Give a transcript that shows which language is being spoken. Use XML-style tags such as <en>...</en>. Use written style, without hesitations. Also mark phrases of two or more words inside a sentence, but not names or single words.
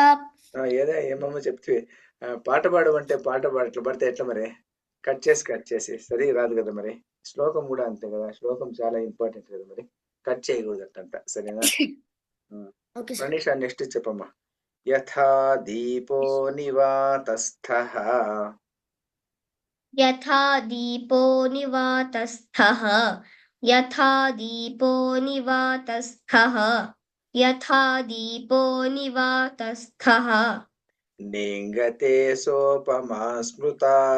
<te>ఏమమ్మో చెప్తే పాట పాడమంటే పాట పాడట్లు పడితే ఎట్లా మరి? కట్ చేసి సరిగా రాదు కదా మరి. శ్లోకం కూడా అంతే కదా, శ్లోకం చాలా ఇంపార్టెంట్ కదా మరి. కట్ చేయకూడదు అట్టంట, సరేనా? మనీష, నెక్స్ట్ చెప్పమ్మా.</te> <sa>యథా దీపో నివాతస్థః यथा दीपो निवातस्थः यथा दीपो निवातस्थः यथा दीपो निवातस्थः नेङ्गते सोपमा स्मृता</sa>